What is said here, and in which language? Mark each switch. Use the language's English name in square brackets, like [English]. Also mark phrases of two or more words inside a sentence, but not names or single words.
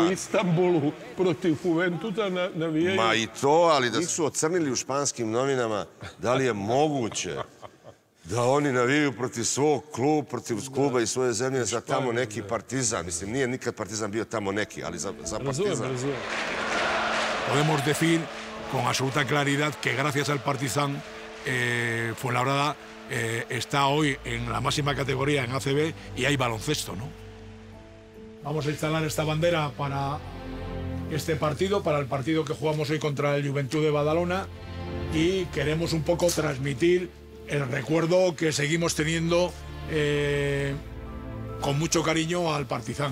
[Serbian] Pa u Istanbulu protiv Juventuda navijaju. Ma i to, ali da su ocrnili u španskim novinama, da li je moguće da oni navijaju protiv svog kluba, protiv kluba i svoje zemlje za tamo neki Partizan. Mislim, nije nikad Partizan bio tamo neki, ali za Partizan. [Spanish] Podemos decir con absoluta claridad que gracias al Partizan Fuenlabrada está hoy en la máxima categoría en ACB y hay baloncesto, ¿no? Vamos a instalar esta bandera para este partido, para el partido que jugamos hoy contra el Juventud de Badalona, y queremos un poco transmitir el recuerdo que seguimos teniendo con mucho cariño al Partizan.